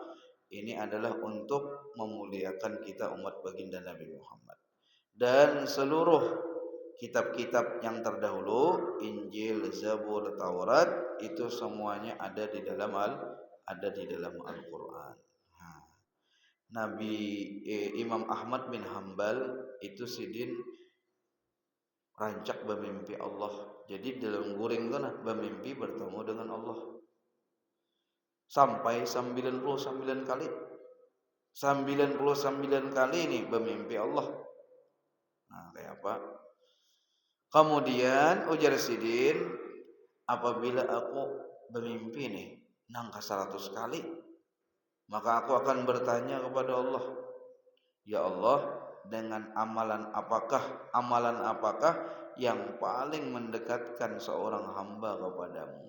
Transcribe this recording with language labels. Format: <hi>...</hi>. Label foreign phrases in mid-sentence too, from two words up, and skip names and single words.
<id>Ini adalah untuk memuliakan kita umat baginda Nabi Muhammad. Dan seluruh kitab-kitab yang terdahulu, Injil, Zabur, Taurat, itu semuanya ada di dalam Al-Qur'an.</id> <bjn>Nabi Imam Ahmad bin Hambal itu sidin rancak bermimpi Allah. Jadi dalam guring tu nah bermimpi bertemu dengan Allah.</bjn> <id>Sampai 99 kali. 99 kali ini bermimpi Allah.</id> <bjn>Nah, kayak apa?</bjn> <id>Kemudian ujar sidin, apabila aku bermimpi nih nangka 100 kali, maka aku akan bertanya kepada Allah, ya Allah, dengan amalan apakah yang paling mendekatkan seorang hamba kepadamu?</id>